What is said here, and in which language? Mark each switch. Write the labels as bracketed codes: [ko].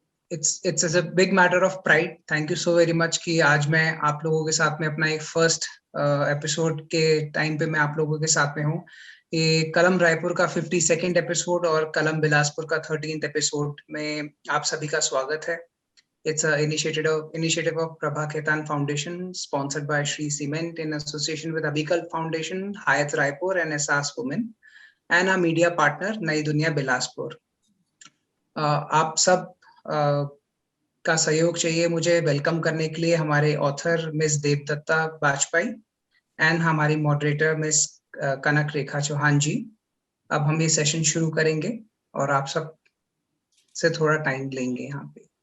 [en] it's a big matter of pride. Thank you so very much [hi] कि आज मैं आप लोगों के साथ में अपना एक फर्स्ट एपिसोड के टाइम पे मैं आप लोगों के साथ में हूँ। ये कलम रायपुर का 52nd एपिसोड और कलम बिलासपुर का 13th एपिसोड में आप सभी का स्वागत है। [en] It's an initiative of Prabha Khaitan Foundation, sponsored by Shree Cement in association with Abhikal Foundation, Hayat Raipur and Ehsaas Women, and our media partner Nai Dunia Bilaspur. [hi] आप सब का सहयोग चाहिए मुझे वेलकम करने के लिए हमारे author miss Devdatta Bajpayee and हमारी मॉडरेटर मिस कनक रेखा चौहान जी। अब हम ये सेशन शुरू करेंगे और आप सब से थोड़ा टाइम लेंगे यहाँ पे।